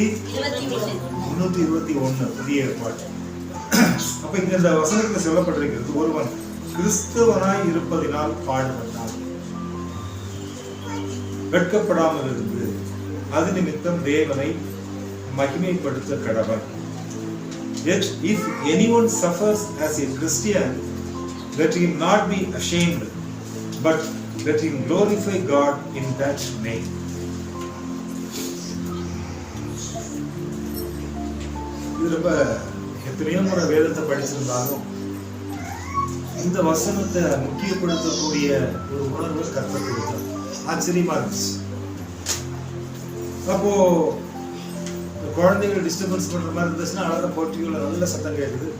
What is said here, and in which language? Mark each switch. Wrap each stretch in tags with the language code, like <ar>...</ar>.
<ta>321 புதிய ஏற்பாடு. அப்ப இங்க இந்த வசனத்துல சொல்லப்பட்டிருக்கிறது, ஒருவன் கிறிஸ்தவனாய் இருப்பதினால் பாடுபட்டால் வெட்கப்படாமல் இருந்து அது நிமித்தம் தேவனை மகிமைப்படுத்த கடவன்.</ta> <en>Yet if anyone suffers as a Christian, let him not be ashamed, but let him glorify God in that name.</en> <ta>ரொம்ப எத்தனையோ முறை வேதத்தை படிச்சிருந்தாலும் இந்த வசனத்தை முக்கியப்படுத்தக்கூடிய ஒரு உணர்வு கர்த்தர் கொடுத்தார். ஆச்சரியமா இருந்துச்சு. அப்போ குழந்தைகள் டிஸ்டர்பன்ஸ் பண்ற மாதிரி இருந்துச்சுன்னா அழகா போர்ட்டிகோல நல்ல சத்தம் கேட்குது.</ta>